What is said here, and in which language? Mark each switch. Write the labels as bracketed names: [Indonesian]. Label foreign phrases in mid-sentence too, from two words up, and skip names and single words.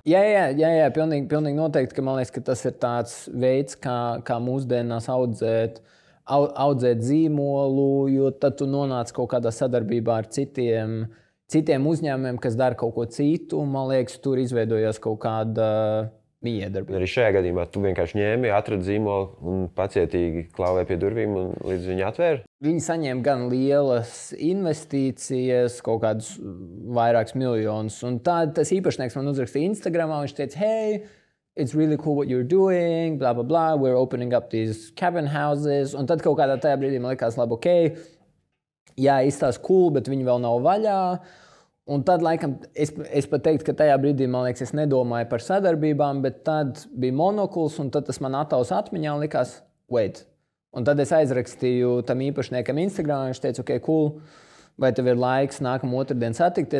[Latvian] Jā, pilnīgi noteikti, ka man liekas, ka tas ir tāds veids, kā mūsdienās audzēt zīmolu, jo tad tu nonāc kaut kādā sadarbībā ar citiem uzņēmumiem, kas dara kaut ko citu, un man liekas, tur izveidojās kaut kāda miedarbība. Arī šajā gadījumā tu vienkārši ņēmi, atradi zīmolu un pacietīgi klauvēji pie durvīm un līdz viņi atvēra? Viņi saņēma gan lielas investīcijas, kaut kādus vairākus miljonus, un tas īpašnieks man uzrakstīja Instagramā, viņš teica, [English] hey, it's really cool what you're doing, blah, blah, blah, we're opening up these cabin houses, [Latvian] un tad kaut kādā tajā brīdī man likās labi, izstāsta cool, bet viņi vēl nav vaļā. Un tad, laikam, es pat teiktu, ka tajā brīdī, man liekas, es nedomāju par sadarbībām, bet tad bija monokuls, un tad tas man ataus atmiņā un likās, wait. Un tad es aizrakstīju tam īpašniekam Instagram, viņš teica, cool, vai tev ir laiks nākamā otrdien satikties?